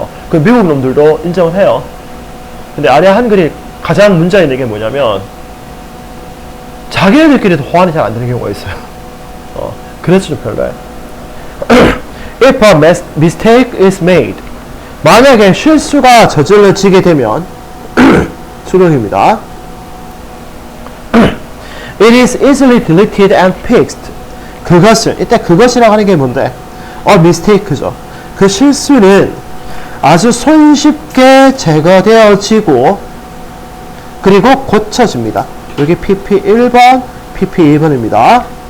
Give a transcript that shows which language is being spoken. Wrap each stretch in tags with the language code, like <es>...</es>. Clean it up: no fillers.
<ko>그 미국 놈들도 인정을 해요. 근데 아래 한글이 가장 문제 있는 게 뭐냐면 자기네들끼리도 호환이 잘 안 되는 경우가 있어요. 그래서 좀 별로예요.</ko> <en>If a mistake is made,</en> <ko>만약에 실수가 저질러지게 되면 수동입니다.</ko> <en>It is easily deleted and fixed.</en> <ko>그것은, 이때 그것이라고 하는 게 뭔데? mistake죠. 그 실수는 아주 손쉽게 제거되어지고 그리고 고쳐집니다. 여기 PP 1번, PP 2번입니다.</ko>